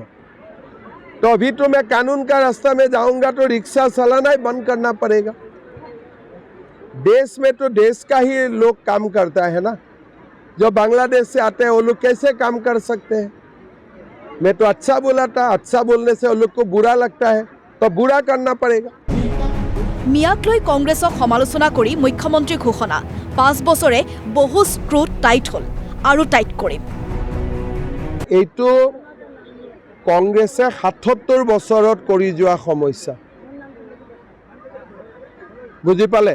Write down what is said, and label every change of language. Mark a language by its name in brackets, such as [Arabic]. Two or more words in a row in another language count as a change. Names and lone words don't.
[Hindi] तो अभी तो मैं कानून का रास्ता में जाऊंगा तो रिक्शा चलाना ही बंद करना पड़ेगा। देश में तो देश का ही लोग काम करता है ना, जो बांग्लादेश से आते हैं वो लोग कैसे काम कर सकते हैं? मैं तो अच्छा बोला था, अच्छा बोलने से वो लोग को बुरा लगता है, तो बुरा करना पड़ेगा। [Assamese] মিয়াক লৈ কংগ্ৰেছক সমালোচনা কৰি মুখ্যমন্ত্ৰীৰ ঘোষণা, 5 বছৰে বহু স্ক্ৰু টাইট হ'ল আৰু টাইট কৰিম। এইটো কংগ্ৰেছে 77 বছৰত কৰি যোৱা সমস্যা, বুজি পালে?